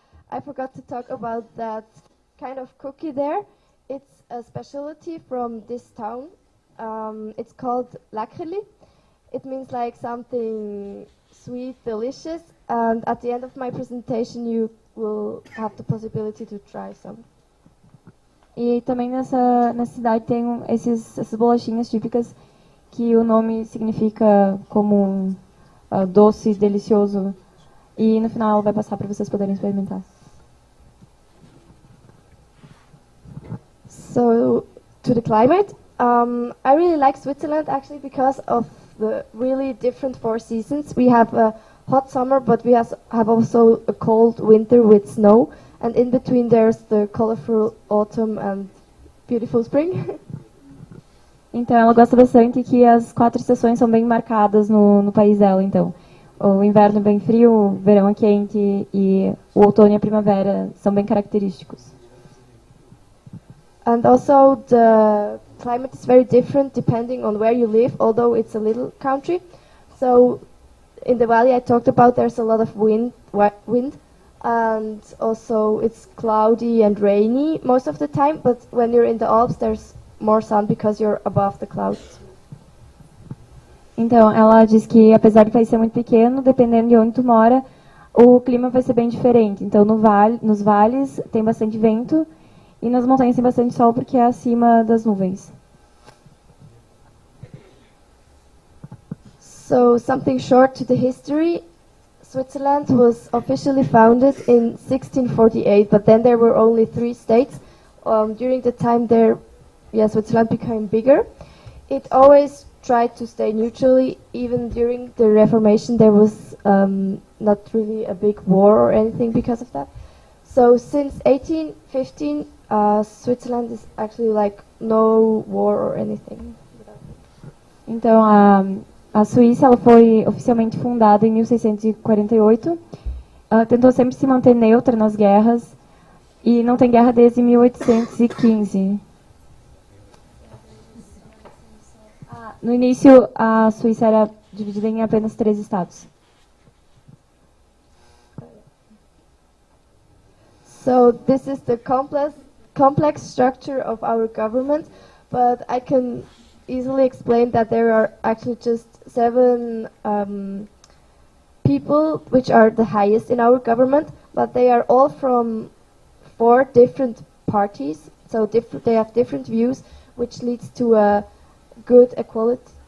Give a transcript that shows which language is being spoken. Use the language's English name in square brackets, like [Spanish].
[English] I forgot to talk about that kind of cookie there. It's a specialty from this town. It's called Lakreli. It means like something sweet, delicious. And at the end of my presentation, you will have the possibility to try some. [Portuguese] E também nessa cidade tem essas bolachinhas típicas que o nome significa como doce, delicioso. E no final vai passar para vocês poderem experimentar. [English] So, to the climate, I really like Switzerland actually because of the really different 4 seasons. We have a hot summer, but we have also a cold winter with snow, and in between there's the colorful autumn and beautiful spring. [Portuguese] Então ela gosta bastante que as 4 estações são bem marcadas no país dela. Então o inverno é bem frio, o verão é quente e o outono e a primavera são bem característicos. [English] And also the climate is very different depending on where you live, although it's a little country. So in the valley I talked about, there's a lot of wind, and also it's cloudy and rainy most of the time, but when you're in the Alps there's more sun because you're above the clouds. [Portuguese] Então ela diz que apesar do país ser muito pequeno, dependendo de onde tu mora, o clima vai ser bem diferente. Então nos vales tem bastante vento e nas montanhas tem bastante sol porque é acima das nuvens. [English] So something short to the history. Switzerland was officially founded in 1648, but then there were only 3 states. During the time there, Switzerland became bigger. It always tried to stay neutrally. Even during the Reformation, there was not really a big war or anything because of that. So since 1815, Switzerland is actually like no war or anything. [Portuguese] Então a Suíça ela foi oficialmente fundada em 1648. Tentou sempre se manter neutra nas guerras e não tem guerra desde 1815. No início, a Suíça era dividida em apenas 3 estados. [English] So this is the complex structure of our government, but I can easily explain that there are actually just 7 people which are the highest in our government, but they are all from 4 different parties, so they have different views, which leads to a good equality.